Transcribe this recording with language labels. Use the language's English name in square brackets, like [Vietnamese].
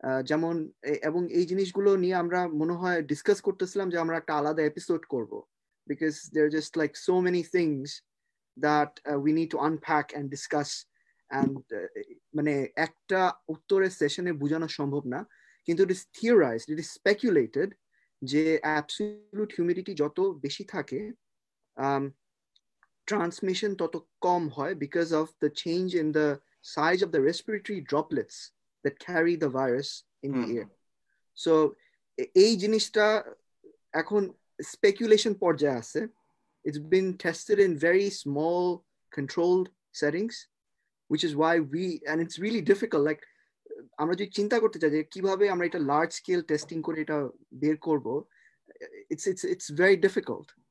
[Bangla] যেমন, এবং এই জিনিসগুলো নিয়ে আমরা মনে হয় ডিসকাস করতেছিলাম যে আমরা একটা আলাদা এপিসোড করব, [English] because there just like so many things that we need to unpack and discuss, [Bangla] and মানে একটা উত্তরের সেশনে বোঝানো সম্ভব না। [English] কিন্তু it is theorized, it is speculated যে absolute humidity [Bangla] যত বেশি থাকে [English] transmission [Bangla] তত কম হয়, [English] because of the change in the size of the respiratory droplets that carry the virus in the air. [Bangla] So এই জিনিসটা এখন speculation পর্যায়ে আছে. [English] It's been tested in very small controlled settings, which is why and it's really difficult, like [Bangla] আমরা যদি চিন্তা করতে চাই যে কিভাবে আমরা এটা লার্জ স্কেল টেস্টিং করে এটা বের করব, [English] it's very difficult.